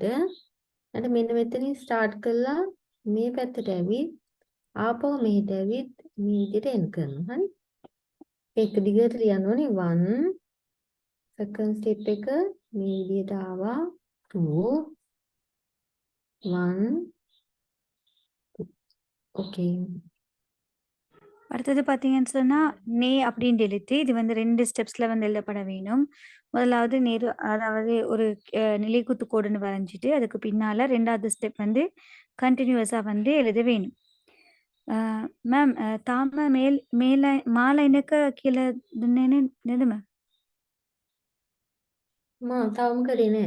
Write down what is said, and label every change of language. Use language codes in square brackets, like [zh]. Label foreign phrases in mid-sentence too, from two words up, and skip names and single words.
[si] ඊට මෙන්න මෙතනින් start කරලා මේ පැත්තට ඇවිත් ආපහු මෙහෙට ඇවිත් මේ විදිහට end කරනවා හරි ඒක දිගට ලියන්න ඕනේ 1 [en] second step [si] එක මේ විදිහට ආවා 2 1 okay [ta] அடுத்தது பார்த்தீங்கன்னு சொன்னா நே அப்படின்னு எழுத்து இது வந்து 2 ஸ்டெப்ஸ்ல வந்து எழுதப்பட வேணும். முதலாவது அதாவது ஒரு நிலைக்குத்து கோடுன்னு வரைஞ்சிட்டு அதுக்கு பின்னால 2வது ஸ்டெப் வந்து கண்டினியூஸா வந்து எழுத வேணும். [si] மேம் தாம මාලයිනක කියලා දුන්නේ නේද මම? මම තවම කරේ නෑ